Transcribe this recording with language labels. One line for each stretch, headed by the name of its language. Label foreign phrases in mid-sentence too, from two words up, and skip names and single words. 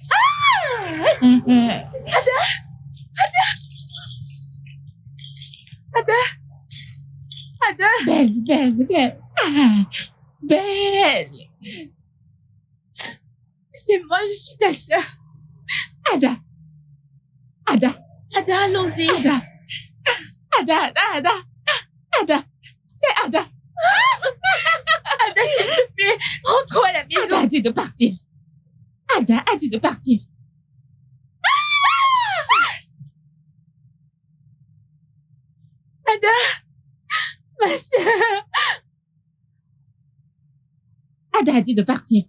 French: Ada. Belle. Ah, belle. C'est moi, je suis ta sœur. Ada. Ada, allons-y. Ada. C'est Ada. Ada, s'il te plaît, rentrons à la Ada maison. a dit de partir. Ada a dit de partir. Ada, ma sœur. Ada a dit de partir.